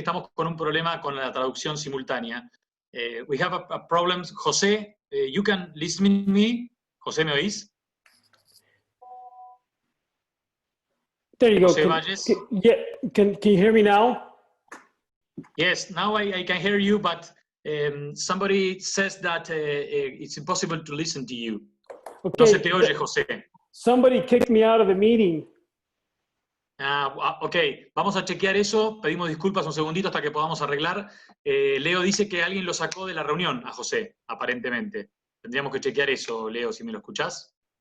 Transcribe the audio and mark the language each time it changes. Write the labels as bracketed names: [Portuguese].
[Spanish] Estamos con un problema con la traducción simultánea. [English] We have a problem. José, you can listen to me. [Spanish] José, ¿me oís? [English] There you go. José Valles. Can you hear me now? Yes, now I can hear you, but somebody says that it's impossible to listen to you. [Spanish] No se te oye, José. [English] Somebody kicked me out of the meeting. [Spanish] Ok, vamos a chequear eso. Pedimos disculpas un segundito hasta que podamos arreglar. Leo dice que alguien lo sacó de la reunión a José, aparentemente. Tendríamos que chequear eso, Leo, si me lo escuchás.